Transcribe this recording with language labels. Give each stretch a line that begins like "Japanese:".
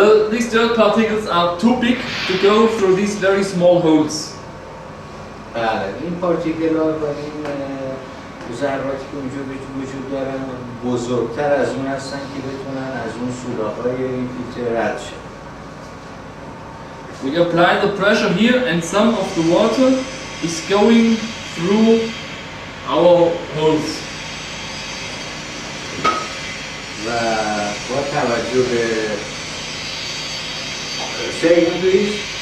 English: These dirt particles are too big to go through these very small holes.
Persian: بله این پارتیکل ها و این ذراتی که اونجا وجود دارن بزرگتر از اون هستن که بتونن از اون سوراخ‌های این فیلتر رد شن.
English: We apply the pressure here and some of the water is going through our holes.
Persian: و با توجه به
English: Say again, please.